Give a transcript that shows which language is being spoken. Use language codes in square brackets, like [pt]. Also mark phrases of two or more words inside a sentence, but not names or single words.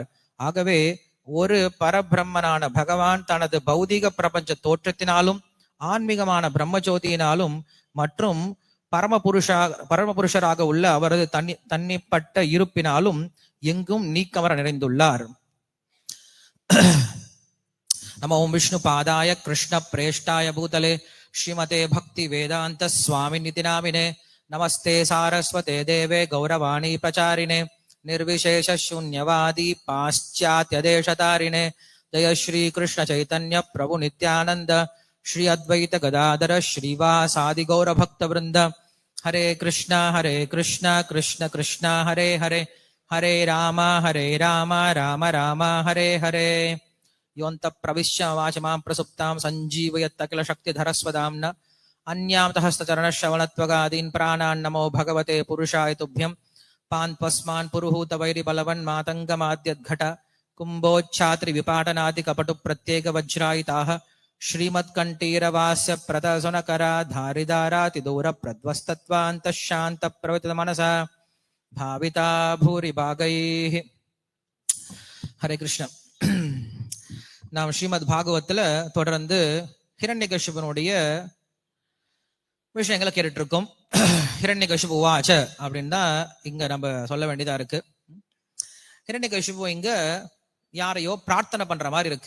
[ta] ஆகவே ஒரு பரபிரம்மனான பகவான் தனது பௌதீக பிரபஞ்ச தோற்றத்தினாலும் ஆன்மீகமான பிரம்மஜோதியினாலும் மற்றும் பரமபுருஷராக உள்ள அவரது தனிப்பட்ட இருப்பினாலும் எங்கும் நீக்கமர நிறைந்துள்ளார். [sa] नम ओम् विष्णु पादाय कृष्ण प्रेष्ठाय भूतले श्रीमते भक्ति वेदान्त स्वामी इति नामिने. नमस्ते सारस्वते देवे गौरवाणी प्रचारिणे निर्विशेष शून्यवादी पाश्चात्य देशतारिणे. जय श्री कृष्ण चैतन्य प्रभु नित्यानंद श्री अद्वैत गदाधर श्रीवासादि गौर भक्त वृंद. हरे कृष्ण कृष्ण कृष्ण हरे हरे, हरे राम राम राम हरे हरे. योऽन्त प्रविश्य वाचमां प्रसुप्तां सञ्जीवयत् अखिल शक्तिधरस्वदाम्न अन्यां हस्तचरणश्रवणत्वगादीन् प्राणान् नमो भगवते पुरुषाय तुभ्यं. पान्पस्मान् पुरुहूत वैरि बलवन् मातङ्गमाद्यद्घट कुम्भोच्छात्रि विपाटनादि कपटु प्रत्येक वज्रायिताः श्रीमत्कण्ठीरवास्य प्रतसुनकरा धारिदाराति दूर प्रध्वस्तत्वान्तः शान्त प्रवृत्त मनसा भाविता भूरि भागैः. हरे कृष्ण. [ta] நாம் ஸ்ரீமத் பாகவத்துல தொடர்ந்து ஹிரண்யகசிபனுடைய விஷயங்களை கேட்டுட்டு இருக்கோம். ஹிரண்யகசிபு வாச்ச அப்படின்னு தான் இங்க நம்ம சொல்ல வேண்டியதா இருக்கு. ஹிரண்யகசிபு இங்க யாரையோ பிரார்த்தனை பண்ற மாதிரி இருக்கு.